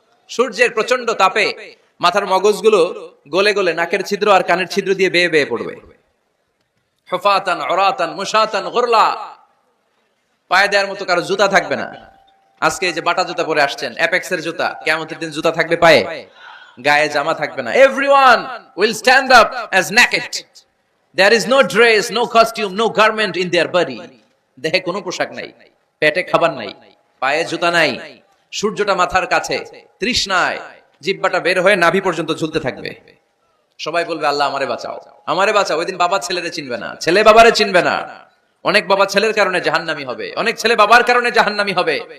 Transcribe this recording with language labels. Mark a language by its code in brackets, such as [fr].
[bn] সূর্যের প্রচন্ড তাপে মাথার মগজগুলো গলে গলে নাকের ছিদ্র আর কানের ছিদ্র দিয়ে বেয়ে বেয়ে পড়বে। [ar] হুফাতান উরাতান মুশাতান গুরলা। [bn] পায়ে দেওয়ার মতো কারো জুতা থাকবে না। আজকে এই যে বাটা জুতা পরে আসছেন, অ্যাপেক্সের জুতা, কিয়ামতের দিন জুতা থাকবে পায়ে, গায়ে জামা থাকবে না। [en] Everyone will stand up as naked. There is no dress, no costume, no garment in their body. [bn] দেহে কোনো পোশাক নাই, পেটে খাবার নাই, পায়ে জুতা নাই। সূর্যটা মাথার কাছে, তৃষ্ণায় জিহ্বাটা বের হয়ে নাভি পর্যন্ত ঝুলতে থাকবে। সবাই বলবে আল্লাহ আমারে বাঁচাও, আমারে বাঁচাও। ওই দিন বাবা ছেলেরে চিনবে না, ছেলে বাবারে চিনবে না। অনেক বাবা ছেলের কারণে জাহান্নামী হবে, অনেক ছেলে বাবার কারণে জাহান্নামী হবে।